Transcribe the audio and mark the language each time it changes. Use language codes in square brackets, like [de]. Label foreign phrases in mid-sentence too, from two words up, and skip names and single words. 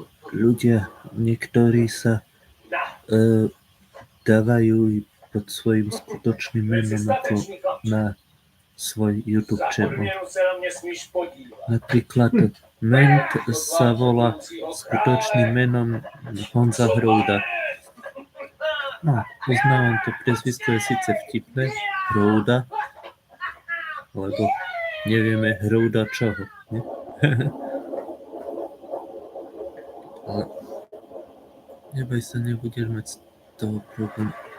[sk] ľudia, niektorí sa dávajú pod svojím skutočným menom ako na svoj YouTube [cs] Za [sk] channel. [cs] odměnu se na mě smíš podívat. [sk] Napríklad Ment sa volá skutočným menom Honza Hrouda. No, uznávam to prezvisko je síce vtipné, Hrouda, lebo nevieme Hrouda čoho. [cs] Ne? [sk] Ale neboj sa, nebudeš mať z toho problém.